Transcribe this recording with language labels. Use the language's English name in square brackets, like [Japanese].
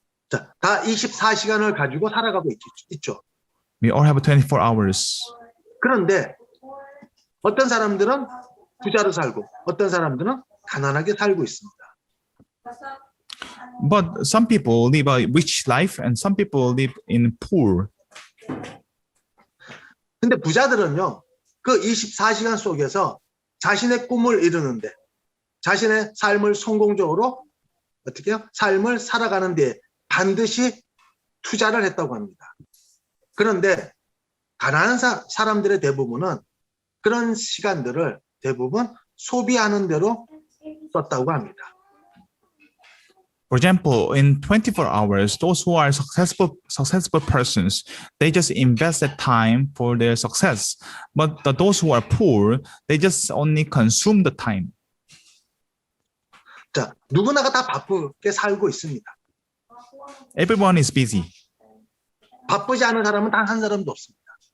[Korean] 자, 다 24시간을 가지고 살아가고 있죠. [English] We all have 24 hours. [Korean] 그런데 어떤 사람들은 부자로 살고 어떤 사람들은 가난하게 살고 있습니다. [English] But some people live a rich life and some people live in poor. [Korean] 근데 부자들은요, 그 24시간 속에서 자신의 꿈을 이루는데, 자신의 삶을 성공적으로 어떻게 해요? 삶을 살아가는 데 반드시 투자를 했다고 합니다. 그런데 가난한 사람들의 대부분은 그런 시간들을 대부분 소비하는 대로 썼다고 합니다. [English] For example, in 24 hours, those who are successful persons, they just invest that time for their success. But those who are poor, they just only consume the time. [Korean] 자, 누구나가 다 바쁘게 살고 있습니다. [English] Everyone is busy. [Korean] 바쁘지 않은 사람은 단 한 사람도 없습니다.